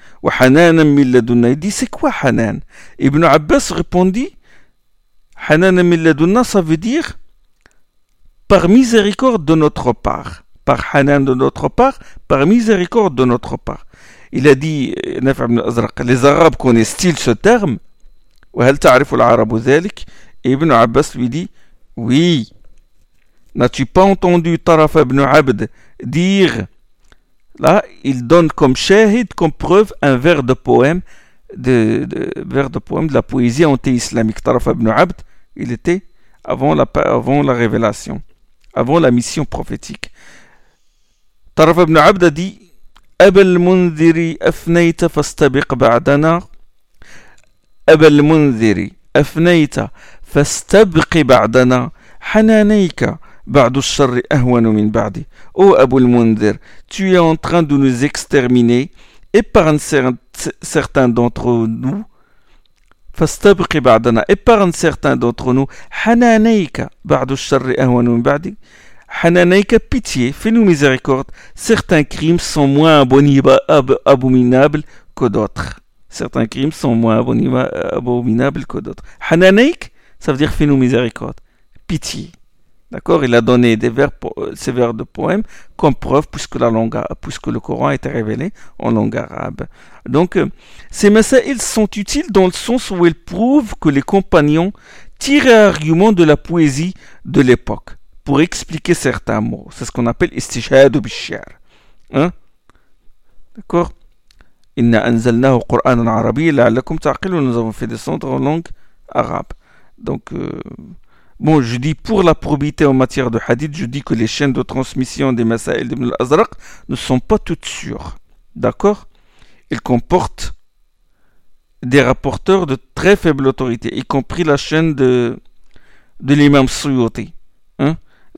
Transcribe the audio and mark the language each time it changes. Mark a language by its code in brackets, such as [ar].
[ar] Wa Hananan min ladunna, [fr] il dit, c'est quoi Hanan? Ibn Abbas répondit, [ar] Hananan min ladunna, [fr] ça veut dire par miséricorde de notre part. Par Hanan de notre part, par miséricorde de notre part. Il a dit, Nafi ibn al-Azraq, les Arabes connaissent-ils ce terme? [ar] وهل تعرف العرب ذلك؟ ابن عباس [fr] lui dit oui. N'as-tu pas entendu Taraf ibn Abd dire? Là, il donne comme shahid, comme preuve, un vers de poème de la poésie anti-islamique. Taraf ibn Abd, il était avant la révélation, avant la mission prophétique. [ar] Taraf ibn Abd [fr] a dit [ar] أبا المنذر أفنيت فاستبق بعدنا. أبا المنذر أفنيت فاستبق بعدنا حنانيك بعد الشر أهون من بعدي. [fr] Ô Abu al-Mundhir, tu es en train de nous exterminer, épargne certains d'entre nous. [ar] فاستبق بعدنا, [fr] épargne certains d'entre nous. [ar] حنانيك بعد الشر أهون من بعدي. [fr] حنانيك, pitié, fais-nous miséricorde. Certains crimes sont moins abominables que d'autres. Certains crimes sont moins abominables que d'autres. Hananeik, ça veut dire fais-nous miséricorde, pitié. D'accord, il a donné ces vers de poème comme preuve puisque le Coran a été révélé en langue arabe. Donc, ces masaïls sont utiles dans le sens où ils prouvent que les compagnons tiraient argument de la poésie de l'époque pour expliquer certains mots. C'est ce qu'on appelle istishhadu bishyar. Hein? D'accord. [ar] إنا أنزلناه قرآنا عربيا لعلكم تعقلون. [fr] Nous avons fait descendre en langue arabe. Donc, bon, je dis pour la probité en matière de hadith, je dis que les chaînes de transmission des Masaïl d'Ibn al-Azraq ne sont pas toutes sûres. D'accord ? Ils comportent des rapporteurs de très faible autorité, y compris la chaîne de l'imam Suyuti. Hein ?